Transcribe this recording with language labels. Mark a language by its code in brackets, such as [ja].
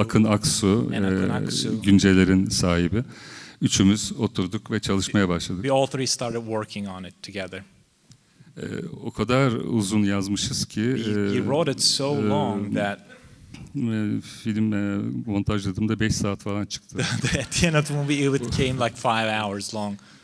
[tr] Akın Aksu, Günceler'in sahibi. Üçümüz oturduk ve çalışmaya başladık. [en] We all three started working on it together. [tr] O kadar uzun yazmışız ki [en] he wrote it so long that [tr] film montajladığımda 5 saat falan çıktı. [en] At the end of the movie it came like 5 hours long.